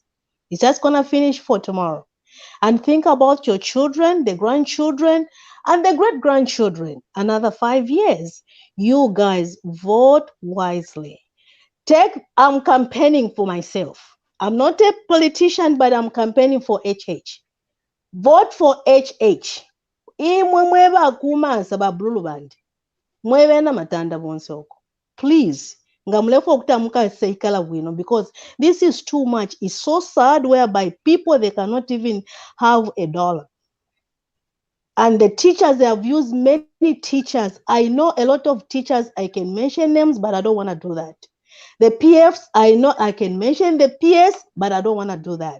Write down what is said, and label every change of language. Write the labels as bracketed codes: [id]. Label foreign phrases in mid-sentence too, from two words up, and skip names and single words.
[en] It's just gonna finish for tomorrow. And think about your children, the grandchildren. And the great grandchildren, another 5 years. You guys vote wisely. I'm campaigning for myself. I'm not a politician, but I'm campaigning for HH. Vote for HH. [bem] Imwe mweba akumansa babululu bandi. Mwebena matanda bonse oko. Please. Nga mulefu okutamuka seikala bwino, [en] because this is too much. It's so sad whereby people, they cannot even have $1. And the teachers, they have used many teachers. I know a lot of teachers, I can mention names, but I don't want to do that. The PFs, I know I can mention the PS, but I don't want to do that.